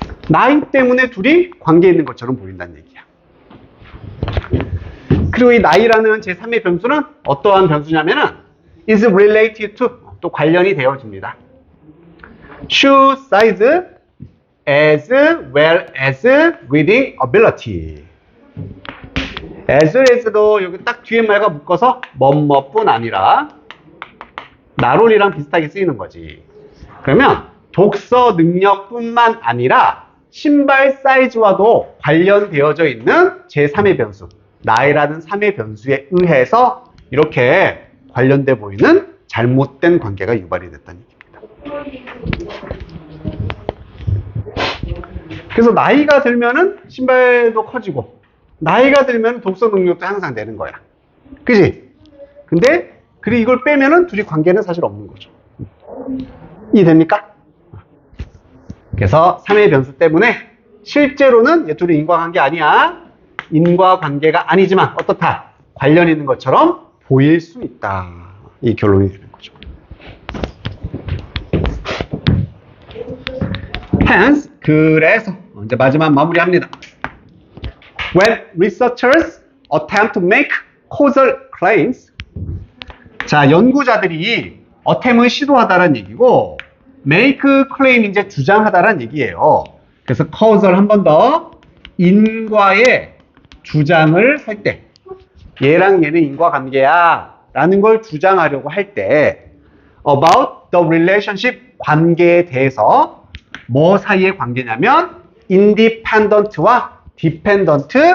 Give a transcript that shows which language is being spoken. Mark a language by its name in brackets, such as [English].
[Korean] 나이 때문에 둘이 관계 있는 것처럼 보인다는 얘기야. 그리고 이 나이라는 제3의 변수는 어떠한 변수냐면은 [English] is related to, [Korean] 또 관련이 되어집니다. [English] shoe size as well as reading ability. [Korean] as well as도 여기 딱 뒤에 말과 묶어서 뭐뭐뿐 아니라 나롤이랑 비슷하게 쓰이는 거지. 그러면 독서 능력뿐만 아니라 신발 사이즈와도 관련되어져 있는 제3의 변수, 나이라는 3의 변수에 의해서 이렇게 관련돼 보이는 잘못된 관계가 유발이 됐다는 얘기입니다. 그래서 나이가 들면은 신발도 커지고, 나이가 들면 독서 능력도 향상 되는 거야. 그지? 근데 그리고 이걸 빼면은 둘이 관계는 사실 없는 거죠. 이해됩니까? 그래서 3의 변수 때문에 실제로는 얘 둘이 인과관계 아니야. 인과관계가 아니지만 어떻다? 관련 있는 것처럼 보일 수 있다. 이 결론이 되는 거죠. Hence, 그래서 이제 마지막 마무리합니다. [English] When researchers attempt to make causal claims, [Korean] 자, 연구자들이 attempt을 시도하다라는 얘기고, [English] make claim [Korean] 이제 주장하다라는 얘기예요. 그래서 causal 한 번 더, 인과의 주장을 할 때, 얘랑 얘는 인과관계야 라는 걸 주장하려고 할 때, [English] about the relationship, [Korean] 관계에 대해서 뭐 사이의 관계냐면 independent와 dependent